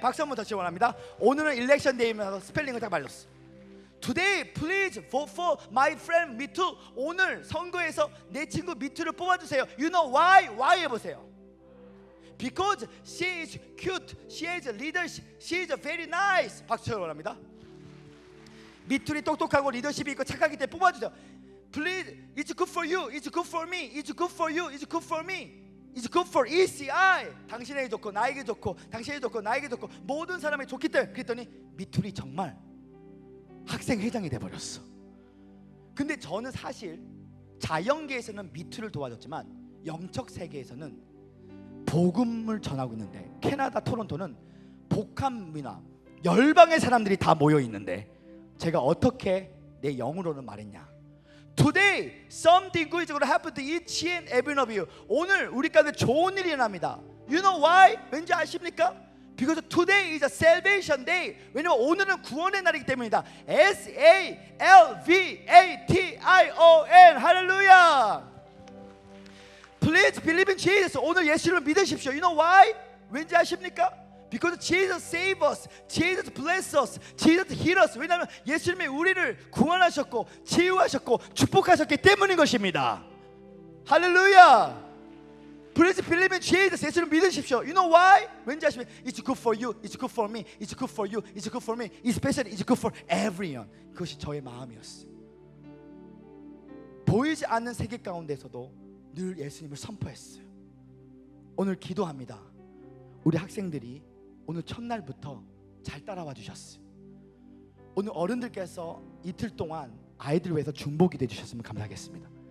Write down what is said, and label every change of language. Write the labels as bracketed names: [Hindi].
[Korean] 박수 한번 다시 원합니다. 오늘은 일렉션 데이면서 스펠링을 딱 말렸어. [English] Today please vote for my friend 미투. [Korean] 오늘 선거에서 내 친구 미투를 뽑아주세요. [English] You know why? Why [Korean] 해보세요. [English] Because she is cute, she is a leader, she is very nice. [Korean] 박수 원합니다. 미투리 똑똑하고 리더십이 있고 착하기 때문에 뽑아주세요. [English] Please, it's good for you, it's good for me, it's good for you, it's good for me, it's good for ECI. [Korean] 당신에게 좋고 나에게 좋고 당신에게 좋고 나에게 좋고 모든 사람에게 좋기 때문에. 그랬더니 미투리 정말 학생회장이 돼버렸어. 근데 저는 사실 자연계에서는 미투를 도와줬지만 영적 세계에서는 복음을 전하고 있는데, 캐나다 토론토는 복합문화 열방의 사람들이 다 모여 있는데 제가 어떻게 내 영으로는 말했냐. [English] Today something good is going to happen to each and every one of you. [Korean] 오늘 우리 가운데 좋은 일이 일어납니다. [English] You know why? [Korean] 왠지 아십니까? [English] Because today is a salvation day. [Korean] 왜냐면 오늘은 구원의 날이기 때문이다. [English] S-A-L-V-A-T-I-O-N. 할렐루야. Please believe in Jesus. [Korean] 오늘 예수를 믿으십시오. [English] You know why? [Korean] 왠지 아십니까? [English] Because Jesus save us, Jesus bless us, Jesus heal us. [Korean] 왜냐하면 예수님이 우리를 구원하셨고 치유하셨고 축복하셨기 때문인 것입니다. 할렐루야. [English] Please believe in Jesus. [Korean] 예수를 믿으십시오. [English] You know why? [Korean] 왠지 아십니까? [English] It's good for you, it's good for me, it's good for you, it's good for me, especially it's good for everyone. [Korean] 그것이 저의 마음이었어요. 보이지 않는 세계 가운데서도 늘 예수님을 선포했어요. 오늘 기도합니다. 우리 학생들이 오늘 첫날부터 잘 따라와 주셨어요. 오늘 어른들께서 이틀 동안 아이들 위해서 중보기도 해주셨으면 감사하겠습니다.